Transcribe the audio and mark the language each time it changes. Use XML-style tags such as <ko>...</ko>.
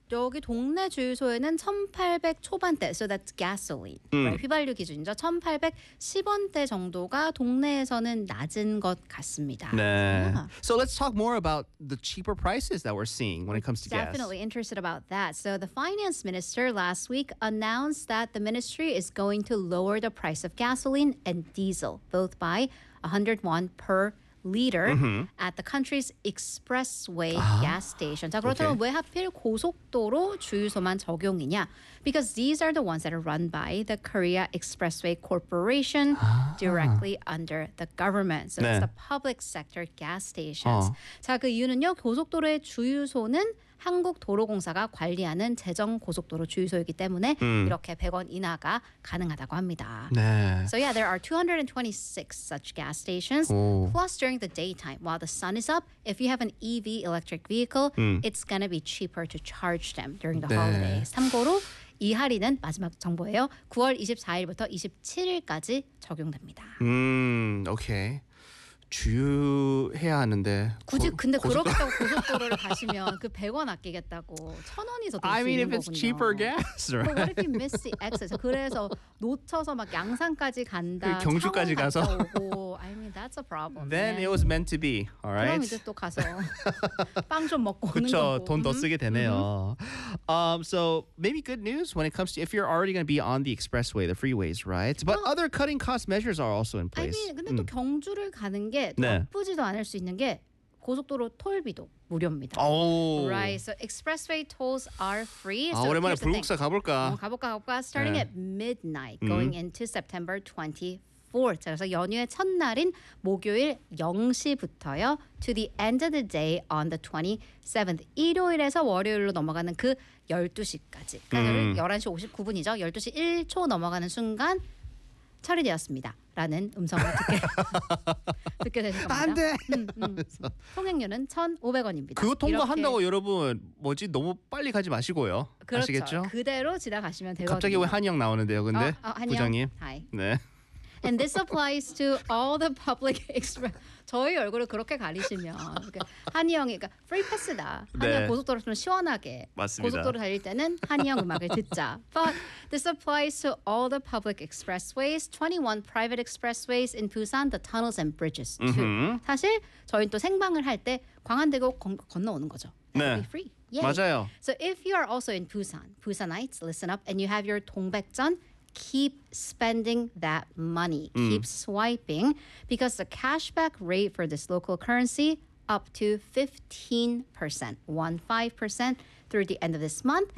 <ko>여기 동네 주유소에는 1,800 초반대.</ko> <en>So that's gasoline.</en> <ko>휘발유 기준이죠. 1,810원대 정도가 동네에서는 낮은 것 같습니다. 네.</ko> <en>So let's talk more about the cheaper prices that we're seeing when it comes to definitely gas. Definitely interested about that. So the finance minister last week announced that the ministry is going to lower the price of gasoline and diesel, both by 101 per liter at the country's expressway gas station.</en> <ko>자, 그렇다면 왜 하필 고속도로 주유소만 적용이냐?</ko> <en>Because these are the ones that are run by the Korea Expressway Corporation directly under the government. So it's the public sector gas stations.</en> <ko>자, 그 이유는요. 고속도로의 주유소는 한국도로공사가 관리하는 재정 고속도로 주유소이기 때문에 이렇게 100원 인하가 가능하다고 합니다. 네.</ko> <en>So yeah, there are 226 such gas stations.</en> <ko>오.</ko> <en>Plus during the daytime, while the sun is up, if you have an EV electric vehicle, it's going to be cheaper to charge them during the</en> <ko>네.</ko> <en>holidays.</en> <ko>참고로 이 할인은 마지막 정보예요. 9월 24일부터 27일까지 적용됩니다. 오케이. 주유해야 하는데 굳이 근데 그렇겠다고 고속도로를 가시면 그 100원 아끼겠다고 1,000원이서 될 수 있는 거군요.</ko> <en>I mean if it's cheaper gas, right? But what if you miss the exit?</en> <ko>그래서 놓쳐서 막 양산까지 간다. 그 경주까지 가서.</ko> <en>I mean that's a problem. Then man. It was meant to be. All right.</en> <ko>그럼 이제 또 가서 빵 좀 먹고 오는 거고. 그렇죠. 돈 더 쓰게 되네요.</ko> <en>So maybe good news when it comes to if you're already going to be on the expressway, the freeways, right? But well, other cutting cost measures are also in place. I mean,</en> <ko>근데 또 경주를 가는 게 나쁘지도 네. 않을 수 있는 게 고속도로 톨비도 무료입니다.</ko> <en>Oh. Right. So expressway tolls are free.</en> <ko>아, so 오랜만에 불국사 가볼까? 가볼까?</ko> <en>Starting</en> <ko>네.</ko> <en>at midnight, going into September 24th.</en> <ko>그래서 연휴의 첫날인 목요일 0시부터요.</ko> <en>To the end of the day on the 27th.</en> <ko>일요일에서 월요일로 넘어가는 그 12시까지. 그러니까 11시 59분이죠. 12시 1초 넘어가는 순간 처리되었습니다. 라는 음성을 듣게 되실 겁니다. 안 돼! 통행료는 1,500원입니다. 그거 통과한다고 이렇게. 여러분 뭐지 너무 빨리 가지 마시고요. 그렇죠. 아시겠죠? 그대로 지나가시면 되거든요. 갑자기 왜 한이 형 나오는데요. 근데 한이 부장님. 하이. 네.</ko> <en>And this applies to all the public express.</en> <ko>저희 얼굴을 그렇게 가리시면 한이 형이 그러니까</ko> <en>free pass다.</en> <ko>한이 형 네. 고속도로 좀 시원하게 맞습니다. 고속도로 달릴 때는 한이 형 음악을 듣자.</ko> <en>But this applies to all the public expressways, 21 private expressways in Busan, the tunnels and bridges too. Mm-hmm.</en> <ko>사실 저희 또 생방을 할 때 광안대교 건너오는 거죠.</ko> <en>That'll</en> <ko>네.</ko> <en>be free. Yay.</en> <ko>맞아요.</ko> <en>So if you are also in Busan, Busanites, listen up, and you have your 동백전. Keep spending that money. Keep swiping because the cashback rate for this local currency up to 15%, 15% through the end of this month.</en>